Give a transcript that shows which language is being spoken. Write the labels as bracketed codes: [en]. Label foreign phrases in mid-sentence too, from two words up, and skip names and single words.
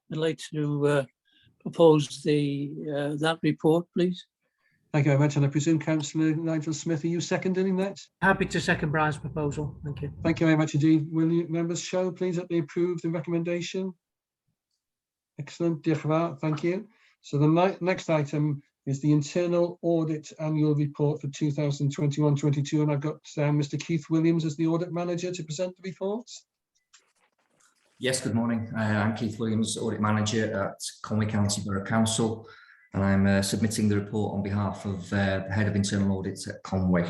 [en] I'd like to propose that report, please. Thank you very much. And I presume Councillor Nigel Smith, are you seconding that? Happy to second Brian's proposal. Thank you. Thank you very much indeed. Will you members show, please, that they approve the recommendation? Excellent. [cy] Diolch yn fawr. [en] Thank you. So the next item is the Internal Audit Annual Report for 2021-22, and I've got Mr. Keith Williams as the Audit Manager to present the reports. Yes, good morning. I'm Keith Williams, Audit Manager at Conway County Borough Council, and I'm submitting the report on behalf of the Head of Internal Audit at Conway.